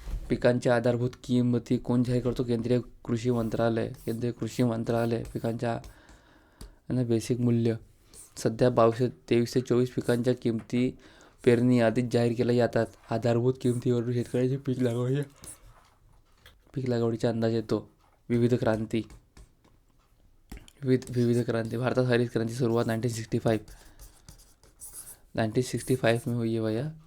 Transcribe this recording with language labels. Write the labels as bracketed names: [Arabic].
[Marathi] पिकांच्या आधारभूत किंमती कोण जाहीर करतो? केंद्रीय कृषी मंत्रालय. पिकांच्या बेसिक मूल्य. सध्या 2324 पिकांच्या किमती पेरणी आधीच जाहीर केल्या जातात. आधारभूत किमतीवरून शेतकऱ्याचे पीक लागवडीचा अंदाज येतो. विविध क्रांती. भारतात हरित क्रांती सुरुवात [Hindi] 1965 में हुई है भैया.